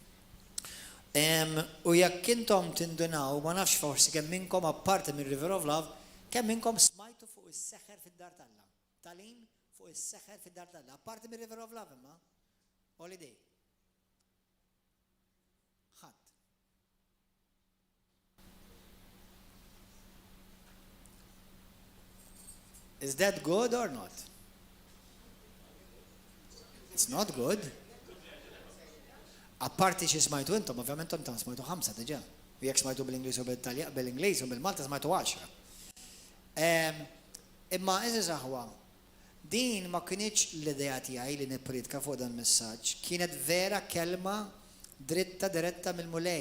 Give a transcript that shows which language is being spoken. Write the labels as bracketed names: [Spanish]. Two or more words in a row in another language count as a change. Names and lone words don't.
[Maltese] U jekk intom tindunaw, ma nafx forsi kemm minnkom apparti minn River of Love, kemm minnkom smajtu fuq is-seħħer fid-dar tal-Alla. Talim fuq is-seħħer fid-dar tal-Alla. Apparti minn River of Love imma holiday. Ħadd. [English] Is that good or not? It's not good. [Maltese] Apparti xi smajtu intom, ovvjament intom smajtu 5 diġà. U jekk smajtu bil-Ingliż u bil-Ingliż u bil-Malta smajtu 10. Imma eżis aħwa, din ma kienx l-idea tiegħi li nippredika fuq dan il-messaġġ, kienet vera kelma dritta diretta mill-mulej.